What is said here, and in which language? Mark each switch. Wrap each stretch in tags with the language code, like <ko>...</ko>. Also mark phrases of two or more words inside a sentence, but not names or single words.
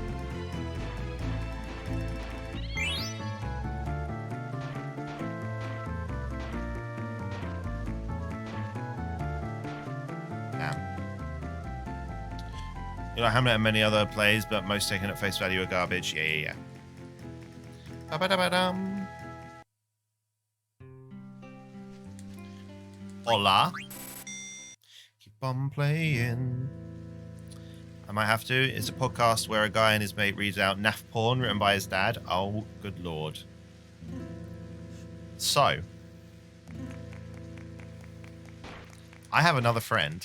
<en>You know, Hamlet and many other plays, but most taken at face value are garbage. Yeah. Ba-ba-da-ba-dum. Hola. Keep on playing. I might have to. It's a podcast where a guy and his mate reads out naff porn written by his dad. Oh, good lord. So, I have another friend.</en>